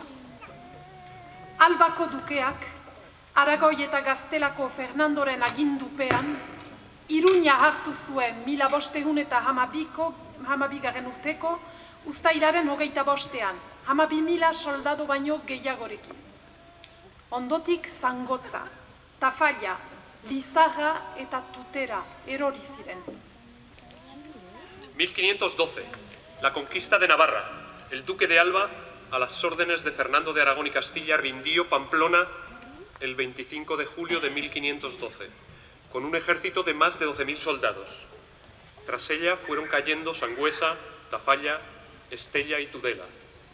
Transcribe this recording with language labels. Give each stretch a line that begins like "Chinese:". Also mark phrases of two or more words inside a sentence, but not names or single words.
Basque: Albako dukeak, Aragoi eta Gaztelako Fernandoren agindupean, Iruña hartu zuen mila bostehun eta hamabigarren urteko, uztailaren 25ean, 12.000 soldado baino gehiagorekin. Ondotik Zangotza, Tafalla, Lizarra eta Tutera erori ziren. 1512.
Spanish: La conquista de Navarra. El duque de Alba, a las órdenes de Fernando de Aragón y Castilla, rindió Pamplona el 25 de julio de 1512, con un ejército de más de 12.000 soldados. Tras ella fueron cayendo Sangüesa, Tafalla, Estella y Tudela.